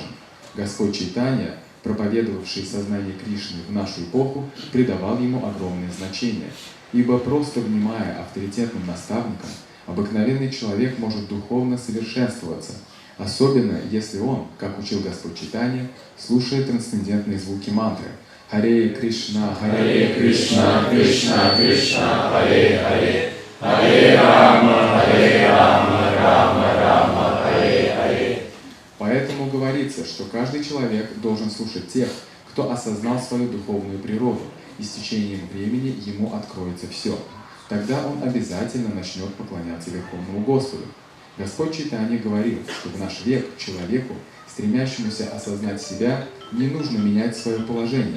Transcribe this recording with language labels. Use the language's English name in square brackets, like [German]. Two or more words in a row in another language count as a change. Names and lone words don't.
[Russian] Господь Чайтанья, проповедовавший сознание Кришны в нашу эпоху, придавал ему огромное значение, ибо просто внимая авторитетным наставникам, обыкновенный человек может духовно совершенствоваться, особенно если он, как учил Господь Чайтанья, слушает трансцендентные звуки мантры «Харе Кришна, Харе Кришна, Кришна Кришна, Харе Харе, Харе Рама, Рама Рама, Харе Харе». Поэтому говорится, что каждый человек должен слушать тех, кто осознал свою духовную природу, и с течением времени ему откроется все. Тогда он обязательно начнет поклоняться Верховному Господу. Господь Чайтанья говорил, что в наш век человеку, стремящемуся осознать себя, не нужно менять свое положение.